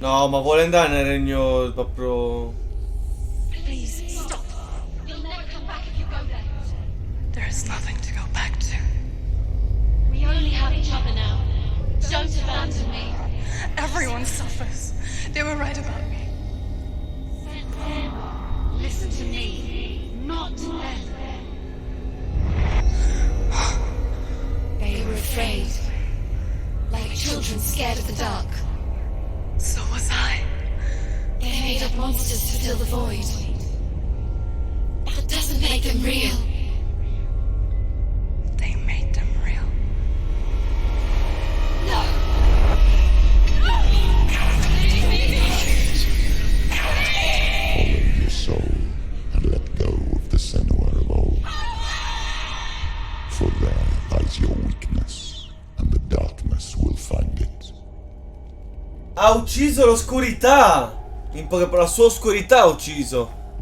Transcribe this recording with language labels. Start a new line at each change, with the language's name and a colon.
Italian: No, ma vuole andare nel regno proprio...
English: Please stop. You'll never come back if you go there. There is nothing to go back to. We only have each other now. Don't abandon me. Everyone suffers. They were right about me. Listen to me, not them. They were afraid. Like children scared of the dark. So was I. They made up monsters to fill the void. That doesn't make them real. They made them real. No. Follow your soul and let go of the Senua of old. For there lies your weakness, and the darkness will find it.
Italian: Ha ucciso l'oscurità! In poche parole, la sua oscurità ha ucciso.